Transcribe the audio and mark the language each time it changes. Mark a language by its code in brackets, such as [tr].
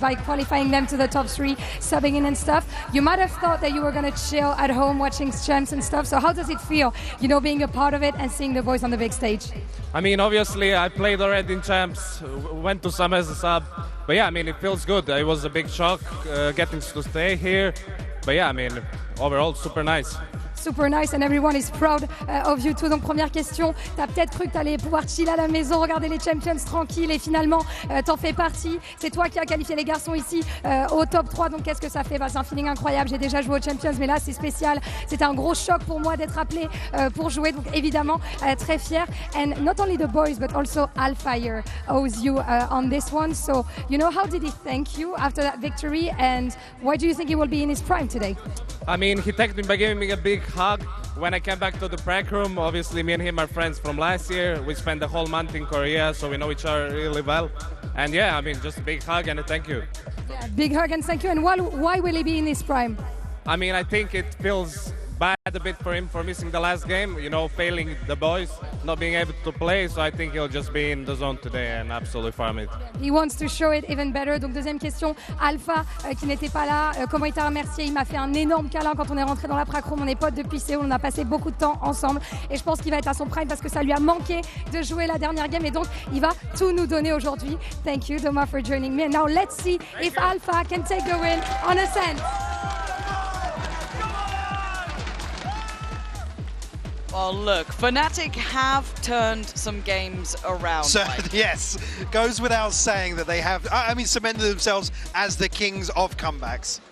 [en] By qualifying them to the top 3, subbing in and stuff. You might have thought that you were going to chill at home watching champs and stuff. So how does it feel, you know, being a part of it and seeing the boys on the big stage? I mean, obviously, I played already in champs, went to some as a sub. But yeah, I mean, it feels good. It was a big shock getting to stay here. But yeah, I mean, overall, super nice. Super nice and everyone is proud of you too. [fr] Donc première question, t'as peut-être cru que t'allais pouvoir chiller à la maison, regarder les champions tranquilles et finalement t'en fais partie. C'est toi qui as qualifié les garçons ici au top 3, donc qu'est-ce que ça fait? C'est un feeling incroyable, j'ai déjà joué aux champions mais là c'est spécial. C'était un gros choc pour moi d'être appelé pour jouer, donc évidemment très fier. [en] And not only the boys but also Alfire owes you on this one. So you know, how did he thank you after that victory and why do you think he will be in his prime today? I mean, he thanked me by giving me a big hug when I came back to the prac room. Obviously, me and him are friends from last year. We spent the whole month in Korea, so we know each other really well. And yeah, I mean, just a big hug and a thank you. Yeah, big hug and thank you. And why will he be in his prime? I mean, I think it feels bad a bit for him for missing the last game, you know, failing the boys, not being able to play. So I think he'll just be in the zone today and absolutely farm it. He wants to show it even better. [fr] Donc deuxième question, Alpha qui n'était pas là, comment il t'a remercié? Il m'a fait un énorme câlin quand on est rentré dans la prac room. On est potes depuis Séoul, on a passé beaucoup de temps ensemble et je pense qu'il va être à son prime parce que ça lui a manqué de jouer la dernière game et donc il va tout nous donner aujourd'hui. [en] Thank you, Doma, for joining me. And now let's see if Alpha can take the win on Ascent. Well, look, Fnatic have turned some games around. So, Mike. yes, goes without saying that they have, I mean, cemented themselves as the kings of comebacks.